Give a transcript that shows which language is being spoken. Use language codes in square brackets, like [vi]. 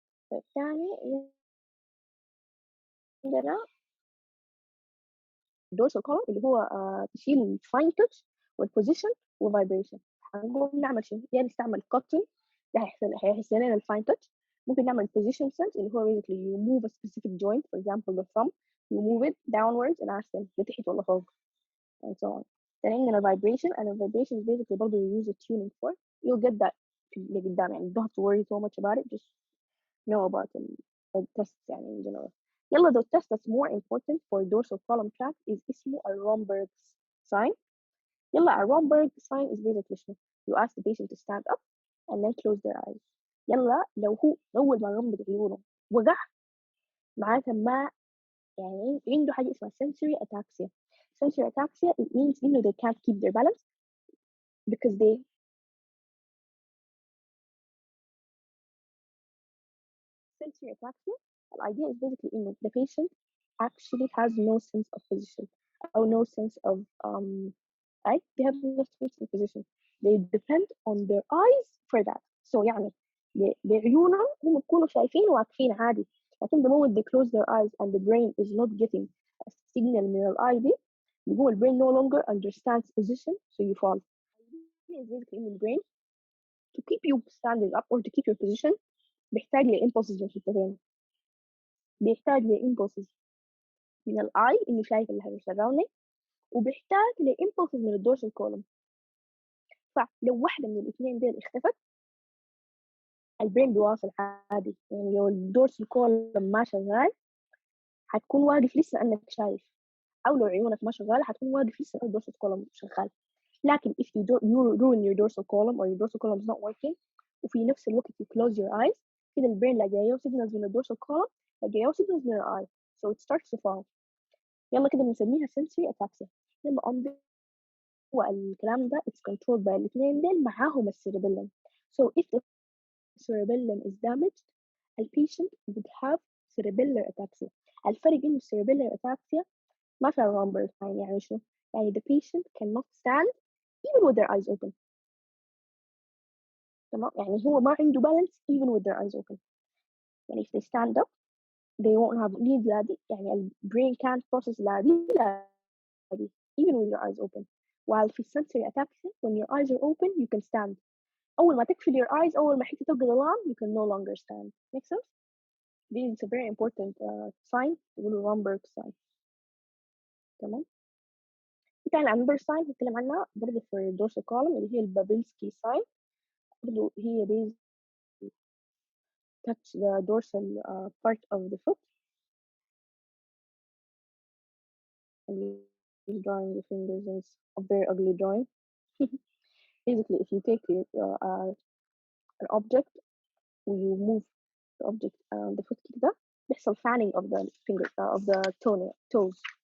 [ar] طيب تاني عندنا dorsal column اللي هو تشيل الفاين touch والبوزيشن والفايبريشن. هنقول نعمل شنو؟ يعني نستعمل cotton ده هيحس لنا الفاين touch. [en] ممكن نعمل position sense اللي هو basically you move a specific joint for example the thumb you move it downwards and ask them [ar] لتحت ولا فوق [en] and so on. then عندنا vibration, and a vibration is basically برضه you use a tuning fork. You'll get that اللي قدام يعني. Don't have to worry so much about it. Just know about the tests يعني in general. يلا the test that's more important for dorsal column tract is اسمه Romberg's sign. يلا Romberg's sign is basically شنو؟ You ask the patient to stand up and then close their eyes. [ar] يلا لو هو أول ما غمض عيونه وقع معناتها ما يعني عنده حاجة اسمها sensory ataxia. [en] Sensory ataxia, it means they can't keep their balance because they sensory ataxia. The idea is basically the patient actually has no sense of position or no sense of right, they have no sense of position. They depend on their eyes for that. [ar] So يعني بعيونهم هم بيكونوا شايفين واقفين عادي. [en] لكن the moment they close their eyes and the brain is not getting a signal [ar] من الeye دي, [en] the brain no longer understands position, so you fall. It's basically in the brain to keep you standing up or to keep your position [ar] بيحتاج لإمبulses من حتتين. بيحتاج لإمبulses من الآي إنه شايف اللي surrounding, وبيحتاج لإمبulses من الدورسال كولوم. فلو واحدة من الاثنين دول اختفت البرين بيواصل عادي. يعني لو الدورسال كولوم ما شغال حتكون واقف لسه انك شايف, او لو عيونك ما شغاله حتكون واقف لسه الدورسال كولوم شغال. [en] لكن if you ruin your dorsal column or your dorsal column is not working [ar] وفي نفس الوقت [en] you close your eyes, [ar] كده البرين لا جايه [en] signals من الدورسال column لا جايه signals من الeye, so it starts to fall. [ar] يلا كده بنسميها sensory ataxia. يلا والكلام ده [en] it's controlled by [ar] الاثنين دول معاهم السيربيلم. [en] So if the cerebellum is damaged, the patient would have cerebellar ataxia. [ar] الفرق إنه cerebellar ataxia ما فيها Romberg sign. يعني شو؟ يعني [en] the patient cannot stand even with their eyes open. [ar] تمام؟ يعني هو ما عنده [en] balance even with their eyes open. يعني if they stand up they won't have need لادي, يعني ال brain can't process لادي even with your eyes open. While في sensory ataxia when your eyes are open you can stand. [ar] أول ما تقفل your eyes, أول ما حتة تلقى ظلام [en] you can no longer stand. Make sense? This is a very important sign, يقولوا Romberg sign. [ar] تمام. كان [en] another sign [ar] هنتكلم عنها برضه في dorsal column اللي هي البابينسكي sign. [en] برضه هي basically touch the dorsal part of the foot. He's drawing the fingers and it's a very ugly drawing. Basically, if you take an object and you move the object around the foot [ar] كده بيحصل [en] fanning of the finger of the toes.